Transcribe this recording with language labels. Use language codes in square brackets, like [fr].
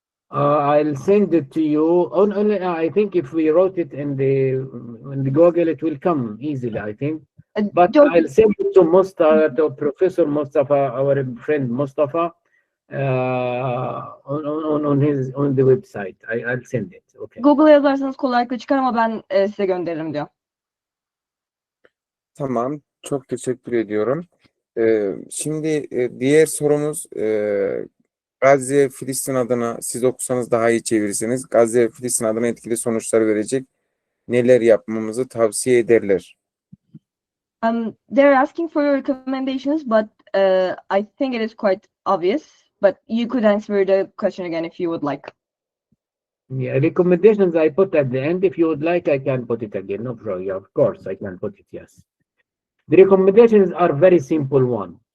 [en] I'll send it to you. Only I think if we wrote it in the Google, it will come easily, I think. But I'll send it to Mustafa, to Professor Mustafa, our friend Mustafa, on the website. I'll send it. Okay. [tr] Google'a yazarsanız kolaylıkla çıkar ama ben size gönderirim diyor. Tamam. Çok teşekkür ediyorum. Şimdi diğer sorumuz Gazze Filistin adına siz okusanız daha iyi çevirirsiniz. Gazze Filistin adına etkili sonuçlar verecek neler yapmamızı tavsiye ederler. [en] They're asking for your recommendations, but I think it is quite obvious. But you could answer the question again if you would like. Yeah, recommendations I put at the end. If you would like, I can put it again. No problem. Yeah, of course, I can put it. Yes. The recommendations are very simple one.